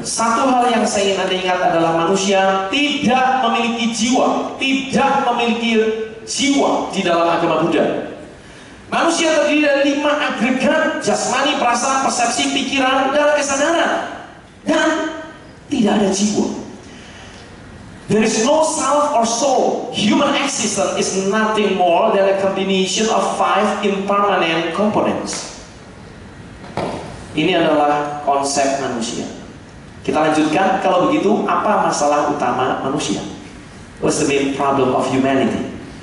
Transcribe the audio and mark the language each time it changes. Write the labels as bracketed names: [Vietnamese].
[Indonesian] Satu hal yang saya ingin Anda ingat adalah manusia tidak memiliki jiwa, tidak memiliki jiwa di dalam agama Buddha. Manusia terdiri dari 5 agregat: jasmani, perasaan, persepsi, pikiran, dan kesadaran, dan tidak ada jiwa. [English] There is no self or soul. Human existence is nothing more than a combination of 5 impermanent components. [Indonesian] Ini adalah konsep manusia. Kita lanjutkan, kalau begitu apa masalah utama manusia? [English] What's the main problem of humanity?